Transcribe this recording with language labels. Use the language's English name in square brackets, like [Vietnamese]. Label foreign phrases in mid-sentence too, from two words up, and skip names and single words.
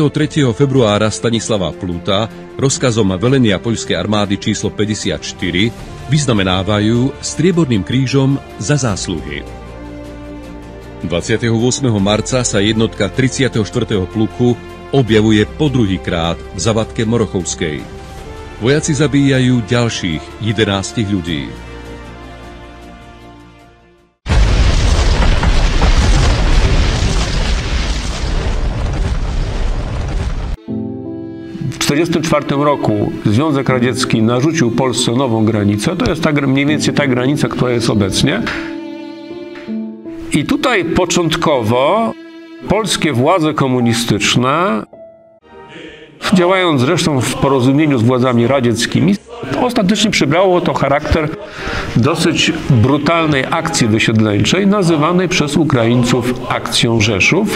[Slovak] februára Stanislava Pluta rozkazom velenia poľskej armády číslo 54 vyznamenávajú strieborným krížom za zásluhy. 28. marca sa jednotka 34. pluku objavuje po druhýkrát v Zavadke Morochovskej. Vojaci zabíjajú ďalších 11 ľudí. [Polish] W 1944 roku Związek Radziecki narzucił Polsce nową granicę. To jest mniej więcej ta granica, która jest obecnie. I tutaj początkowo polskie władze komunistyczne, działając zresztą w porozumieniu z władzami radzieckimi, ostatecznie przybrało to charakter dosyć brutalnej akcji wysiedleńczej, nazywanej przez Ukraińców akcją Rzeszów.